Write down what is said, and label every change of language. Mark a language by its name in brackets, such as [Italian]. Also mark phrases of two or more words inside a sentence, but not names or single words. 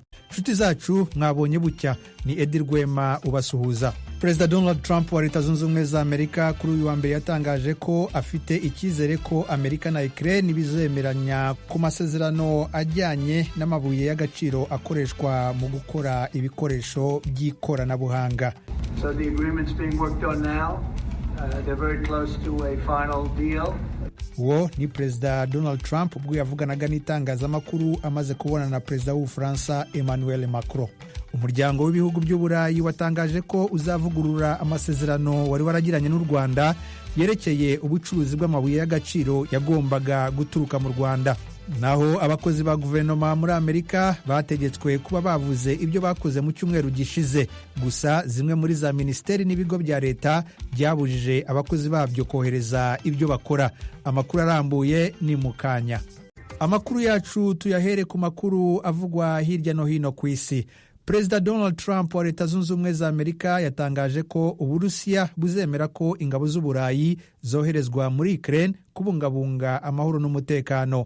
[Kinyarwanda] Nshuti zacu mwabonye bucya, ni Edi Rwema ubasuhuza. Perezida Donald Trump wa Leta Zunze Ubumwe za Amerika kuri uyu wa mbere yatangaje ko afite icyizere ko Amerika na Ukraine bizemeranya ku masezerano ajyanye n'amabuye y'agaciro akoreshwa mu gukora ibikoresho by'ikoranabuhanga. [English] So the agreement's being worked on now. They're very close to a final deal. [Kinyarwanda] Uwo ni Perezida Donald Trump ubwo yavuganaga n'itangazamakuru amaze kubonana na Perezida w'Ubufaransa Emmanuel Macron. Umuryango w'ibihugu by'Uburayi watangaje ko uzavugurura amasezerano wari waragiranye n'u Rwanda yerekeye ubucuruzi bw'amabuye y'agaciro yagombaga guturuka mu Rwanda. Naho abakozi ba guverinoma muri Amerika bategetswe kuba bavuze ibyo bakoze mu cyumweru gishize, gusa zimwe muri za ministeri n'ibigo bya leta byabujije abakozi babyo kohereza ibyo bakora. Amakuru arambuye ni mukanya. Amakuru yacu tuyahere ku makuru avugwa hirya no hino ku isi. Perezida Donald Trump wa Leta Zunze Ubumwe za Amerika yatangaje ko Uburusiya buzemera ko ingabo z'Uburayi zoherezwa muri Ukraine kubungabunga amahoro n'umutekano.